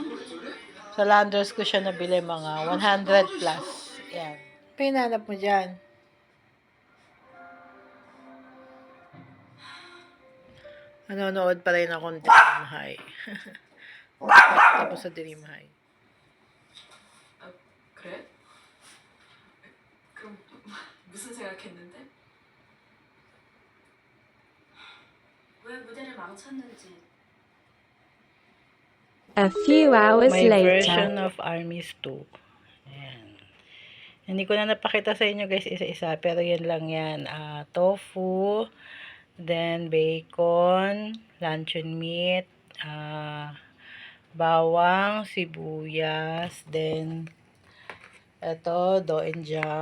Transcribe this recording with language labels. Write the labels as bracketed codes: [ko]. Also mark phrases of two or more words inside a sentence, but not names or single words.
[tl] Sa Landers ko siya nabili mga 100 plus. Ayan. Pinanap mo dyan. Nanonood pa rin akong Dream High. Tapos sa Dream High. [ko] 그래? 그럼 무슨 생각했는데? 왜 무대를 망쳤는지. [en] A few hours My later. version of Armies 2. [tl] Ayan. Hindi ko na napakita sa inyo guys isa-isa. Pero yan lang yan. Tofu. Then bacon. Luncheon meat. Bawang. Sibuyas. Then ito. Doenjang.